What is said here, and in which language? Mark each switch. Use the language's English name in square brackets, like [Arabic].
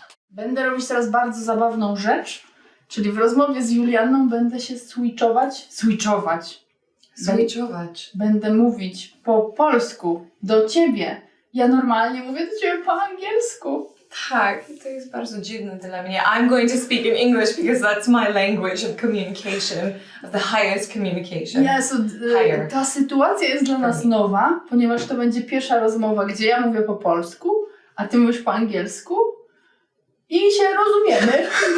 [Polish] Będę robić teraz bardzo zabawną rzecz, czyli w rozmowie z Julianną będę się switchować. Będę mówić po polsku do ciebie. Ja normalnie mówię do ciebie po angielsku. Tak, to jest bardzo dziwne dla mnie. [English] I'm going to speak in English because that's my language of communication, of the highest communication. [Polish] Yes, ta sytuacja jest dla nas nowa, ponieważ to będzie pierwsza rozmowa, gdzie ja mówię po polsku, a ty mówisz po angielsku i się rozumiemy.